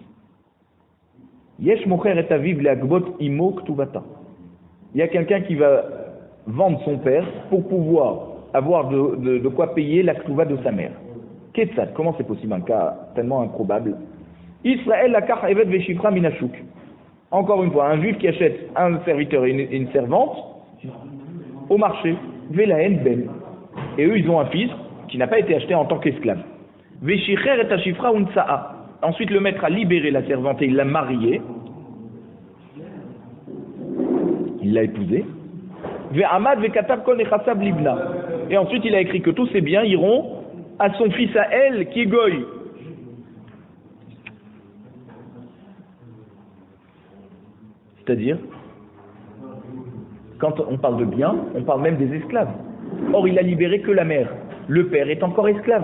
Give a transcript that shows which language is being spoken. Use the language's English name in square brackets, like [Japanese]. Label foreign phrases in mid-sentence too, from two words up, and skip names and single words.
[Hebrew] יש מוכר את אביו לגבות אמו כתובתה. [French] Il y a quelqu'un qui va vendre son père pour pouvoir avoir de quoi payer la ktuva de sa mère. Ketzad, comment c'est possible? Un cas tellement improbable. [Hebrew] ישראל לקח עבד ושפחה מן השוק. [French] Encore une fois, un juif qui achète un serviteur et une servante au marché. [Hebrew] ולהן בן. [French] Et eux, ils ont un fils qui n'a pas été acheté en tant qu'esclave. [Hebrew] ושחרר את השפחה ונשאה. [French] Ensuite, le maître a libéré la servante et il l'a mariée. Il l'a épousée. [Hebrew] ועמד וכתב כל נכסיו לבנה. [French] Et ensuite, il a écrit que tous ces biens iront à son fils à elle, qui est goy. C'est-à-dire, quand on parle de biens, on parle même des esclaves. Or, il a libéré que la mère. Le père est encore esclave.